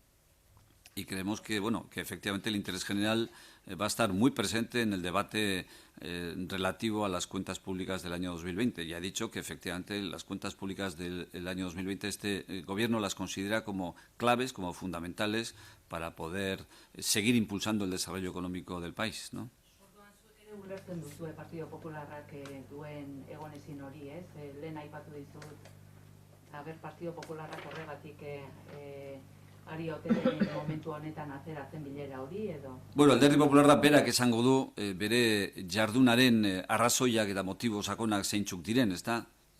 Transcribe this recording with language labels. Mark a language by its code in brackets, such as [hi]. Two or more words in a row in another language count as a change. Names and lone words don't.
[es] Y creemos que efectivamente el interés general va a estar muy presente en el debate relativo a las cuentas públicas del año 2020. Ya he dicho que efectivamente las cuentas públicas del año 2020 este Gobierno las considera como claves, como fundamentales para poder seguir impulsando el desarrollo económico del país, ¿no? [eu] Ulertzen duzu Partido Popularrak duen egonezin hori, ez? Lehen aipatu dizut, Partido Popularrak horregatik ari ote den momentu honetan atzeratzen bilera hori edo? Bueno, Alderdi Popularra berak esango du bere jardunaren arrazoiak eta motibo sakonak zeintzuk diren, ezta?